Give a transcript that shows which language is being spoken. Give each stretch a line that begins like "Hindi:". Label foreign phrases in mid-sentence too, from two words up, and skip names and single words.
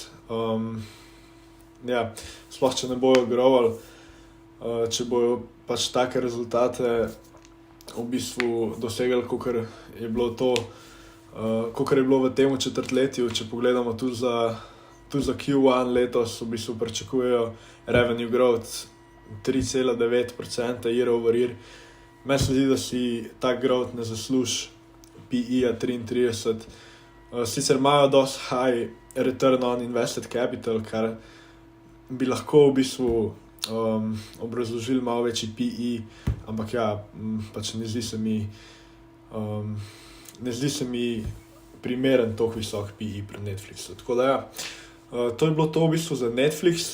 Slovenian: Ja, sploh če ne bojo growali, če bojo pač take rezultate v bistvu dosegali, kakor je bilo v tem četrtletju. Če pogledamo tudi za Q1 letos, v bistvu pričakujejo
English: revenue growth 3,9% year over year.
Slovenian: Meni se zdi, da si tak growth ne zasluži PE-a 33. Sicer imajo dosti
English: high return on invested capital,
Slovenian: kar bi lahko v bistvu obrazložili malo večji PE, ampak ja, pač ne zdi se mi primeren toliko visok PE pri Netflixu. Tako da ja, to je bilo to v bistvu za Netflix.